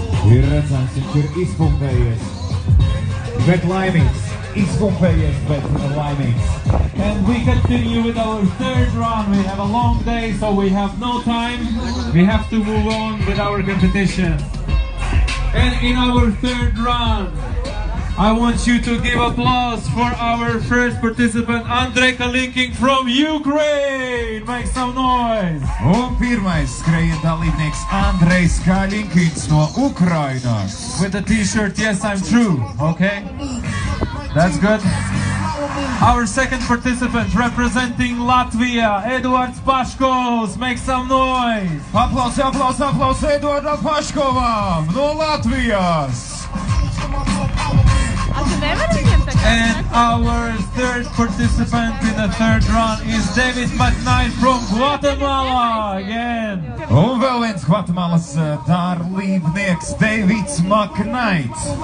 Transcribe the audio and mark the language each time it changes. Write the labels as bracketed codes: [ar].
[lv] Ir redzams, viņš ir izpumpējies, bet laimīgs. Izpumpējies, bet laimīgs. [en] And we continue with our third run. We have a long day, so we have no time. We have to move on with our competition. And in our third run, I want you to give applause for our first participant, Andrei Kalinkin from Ukraine. Make some noise. [lv] Un pirmais skrējiena dalībnieks Andrejs Kalinkins no Ukrainas. [en] With the t-shirt, yes, I'm true, okay? That's good. Our second participant representing Latvia, Eduards Paškovs. Make some noise. [lv] Aplaus Eduardam Paškovam no Latvijas. [en] And our third participant in the third run is David McKnight from Guatemala again. [lv] Un vēl viens Gvatemalas dalībnieks Davids McKnight.